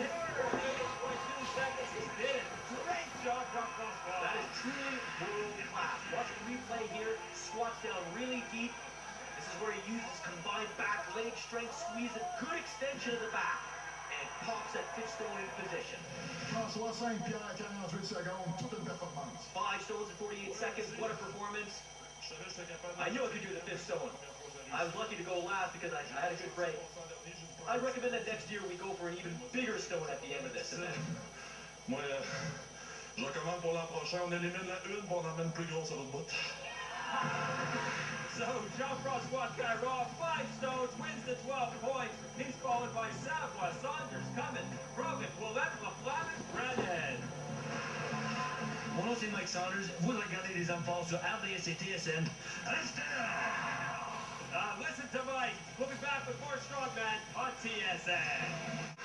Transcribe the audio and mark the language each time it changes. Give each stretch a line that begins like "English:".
English: 48.2 seconds. He did it. Great job, Jean-François. That is truly world class. Watch the replay here. Squats down really deep. This is where he uses combined back leg strength, squeeze a good extension of the back, and pops that 5th stone in position.
French: François Saint-Pierre, 48 secondes, toute une performance.
English: 5 stones in 48 seconds. What a performance. I knew I could do the 5th stone. I was lucky to go last because I had a good break. I recommend that next year we go for an even bigger stone at the end of this event.
French: Moi, je recommande pour l'an prochain, on élimine la une pour on emmène plus grosse à l'autre bout.
English: So, Jean-François Caron, 5 stones, wins the 12 points. He's followed by Savoie, Saunders, Cummine, Provick, Wallace, Laflamme, and Brennan.
French: Mon nom c'est Mike Saunders. Vous regardez les hommes forts sur RDS et TSN. Restez là!
English: Listen to Mike. We'll be back with more Strongman on TSN.